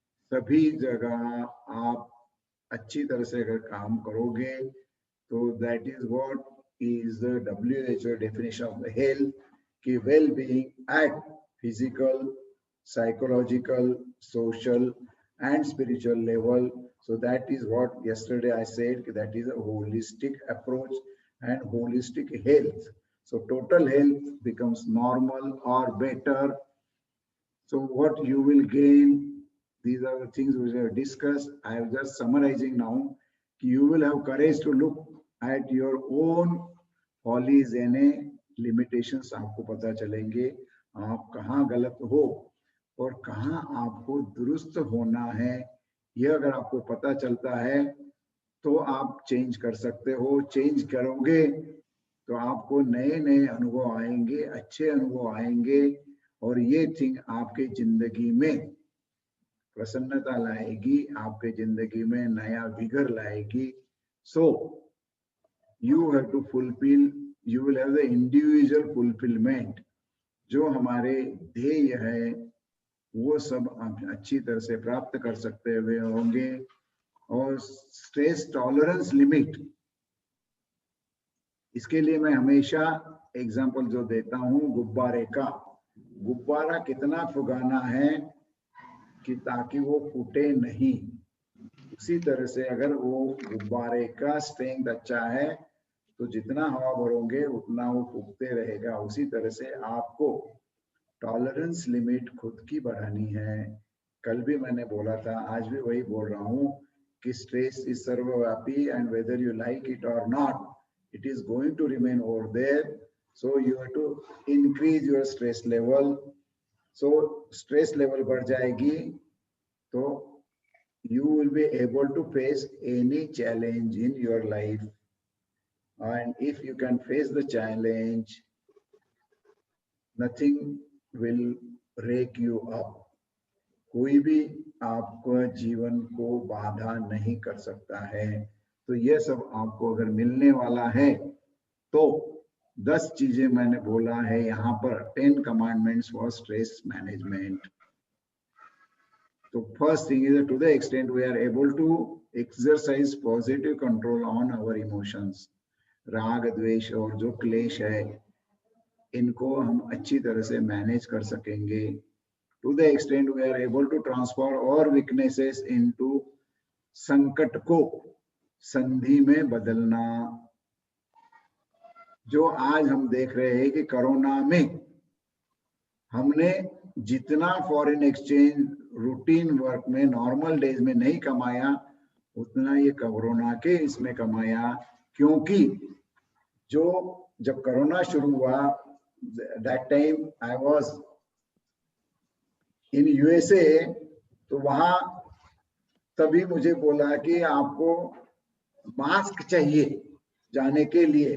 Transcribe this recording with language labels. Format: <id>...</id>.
<hi>सभी जगह आप अच्छी तरह से अगर काम करोगे तो</hi> <en>That is what is the WHO definition of the health, कि well being at physical, psychological, social and spiritual level. So that is what yesterday I said, that is a holistic approach and holistic health. So total health becomes normal or better. So what you will gain, these are the things which I have discussed. I am just summarizing now. You will have courage to look at your own follies and limitations.</en> <hi>आपको पता चलेंगे आप कहाँ गलत हो और कहाँ आपको दुरुस्त होना है। यह अगर आपको पता चलता है तो आप चेंज कर सकते हो। चेंज करोगे तो आपको नए नए अनुभव आएंगे, अच्छे अनुभव आएंगे, और ये थिंग आपके जिंदगी में प्रसन्नता लाएगी, आपके जिंदगी में नया विगर लाएगी।</hi> <en>so you have to fulfil, you will have the individual fulfillment</en> <hi>जो हमारे ध्येय है वो सब आप अच्छी तरह से प्राप्त कर सकते हुए होंगे। और स्ट्रेस टॉलरेंस लिमिट, इसके लिए मैं हमेशा एग्जांपल जो देता हूँ गुब्बारे का, गुब्बारा कितना फुगाना है कि ताकि वो फूटे नहीं। उसी तरह से अगर वो गुब्बारे का स्ट्रेंथ अच्छा है तो जितना हवा भरोगे उतना वो फूकते रहेगा। उसी तरह से आपको टॉलरेंस लिमिट खुद की बढ़ानी है। कल भी मैंने बोला था, आज भी वही बोल रहा हूँ कि</hi> <en>Stress is सर्वव्यापी and whether you like it और not, it is going to remain over there. So you have to increase your stress level. So stress level</en> <hi>बढ़ जाएगी तो</hi> <en>you will be able to face any challenge in your life. And if you can face the challenge, nothing will break you up.</en> <hi>कोई भी आपका जीवन को बाधा नहीं कर सकता है। तो ये सब आपको अगर मिलने वाला है तो 10 चीजें मैंने बोला है यहाँ पर,</hi> <en>10 commandments for stress management. तो first thing is to the extent we are able to exercise positive control on our emotions,</en> <hi>राग द्वेष और जो क्लेश है इनको हम अच्छी तरह से मैनेज कर सकेंगे।</hi> <en>To the extent we are able to transfer our weaknesses into</en> <hi>संकट को संधि में बदलना। जो आज हम देख रहे हैं कि कोरोना में हमने जितना फॉरेन एक्सचेंज रूटीन वर्क में नॉर्मल डेज में नहीं कमाया उतना ये कोरोना के इसमें कमाया। क्योंकि जो जब कोरोना शुरू हुआ,</hi> <en>that time I was in USA,</en> <hi>तो वहां तभी मुझे बोला कि आपको मास्क चाहिए जाने के लिए।</hi>